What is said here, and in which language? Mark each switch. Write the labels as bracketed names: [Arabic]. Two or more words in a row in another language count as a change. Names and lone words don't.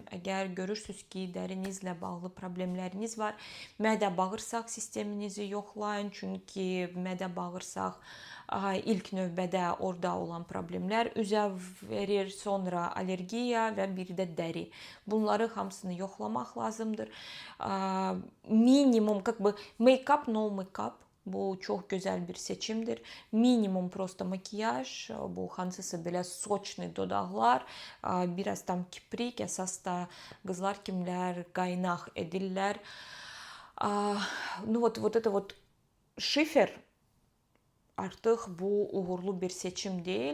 [Azerbaijani] Əgər görürsüz ki, dərinizlə bağlı problemləriniz var, mədə-bağırsaq sisteminizi yoxlayın. Çünki mədə-bağırsaq ilk növbədə orada olan problemlər üzə verir, sonra allergiya və bir də dəri. Bunları hamısını yoxlamaq lazımdır. [English] Minimum, make-up, no make-up. [Azerbaijani] Bu çox gözəl bir seçimdir. Minimum prosta makiyaj, bu hansısa belə soçlu dodaqlar, biraz tam kiprik, əsas da qızlar kimlər qaynaq edirlər. [Russian] Вот это вот [Azerbaijani] şifer artıq bu uğurlu bir seçim deyil.